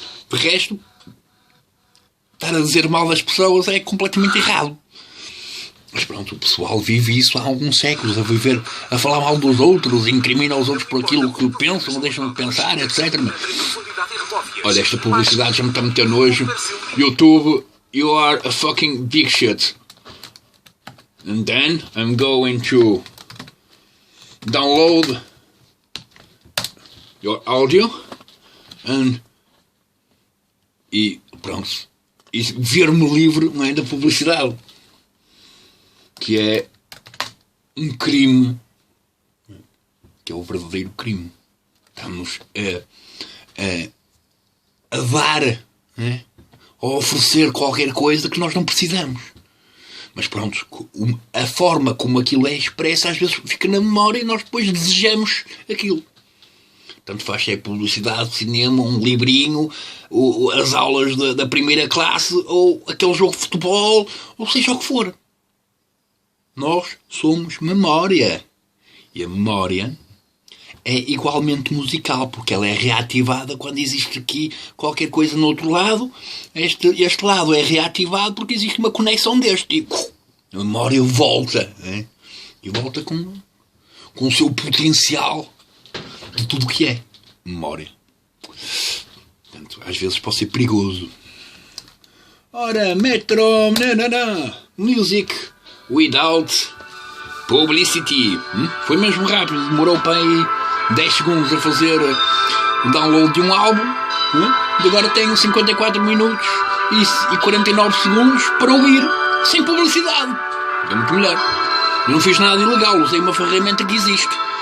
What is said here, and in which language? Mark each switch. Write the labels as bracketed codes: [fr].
[pt] De resto, estar a dizer mal das pessoas é completamente errado. Mas pronto, o pessoal vive isso há alguns séculos, a falar mal dos outros, incrimina os outros por aquilo que pensam, ou deixam de pensar, etc. Olha, esta publicidade já me está a meter nojo. [en] YouTube, you are a fucking big shit. And then I'm going to download your audio [pt] e pronto. E ver-me livre, não é, da publicidade. Que é um crime, que é o verdadeiro crime. Estamos a dar, né? A oferecer qualquer coisa que nós não precisamos. Mas pronto, a forma como aquilo é expressa às vezes fica na memória e nós depois desejamos aquilo. Tanto faz se é publicidade, cinema, um livrinho, as aulas da primeira classe, ou aquele jogo de futebol, ou seja o que for. Nós somos memória. E a memória é igualmente musical, porque ela é reativada quando existe aqui qualquer coisa no outro lado. Este lado é reativado porque existe uma conexão deste. E a memória volta. Né? E volta com o seu potencial de tudo o que é memória. Portanto, às vezes pode ser perigoso. [en] Ora, Metro, music without publicity. [pt] Foi mesmo rápido, demorou para aí 10 segundos a fazer o download de um álbum. E agora tenho 54 minutos e 49 segundos para ouvir sem publicidade. É muito melhor. Eu não fiz nada ilegal, usei uma ferramenta que existe.